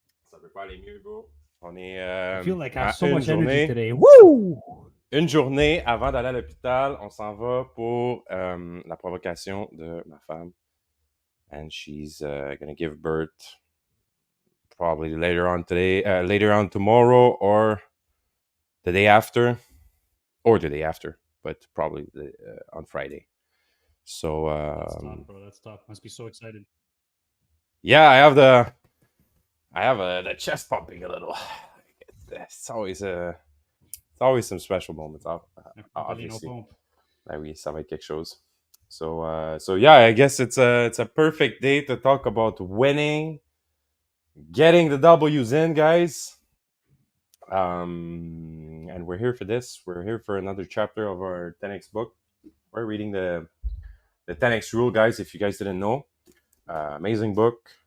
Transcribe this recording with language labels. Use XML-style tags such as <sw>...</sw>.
<fr>Ça peut pas aller mieux, bro. On est</fr> <en>I feel like I have so much energy today. Woo!</en> <fr>une journée avant d'aller à l'hôpital. On s'en va pour la provocation de ma femme.</fr> <en>And she's gonna give birth probably later on today, later on tomorrow, or the day after, but probably on Friday. So That's tough, bro. That's tough. Must be so excited. yeah, I have the chest pumping a little. It's always some special moments. Obviously,</en> <fr>là, oui, ça va être quelque chose.</fr> <en>So yeah, I guess it's a perfect day to talk about winning, getting the W's in, guys. And we're here for this. We're here for another chapter of our 10x book. We're reading the 10x rule, guys. If you guys didn't know, amazing book.</en>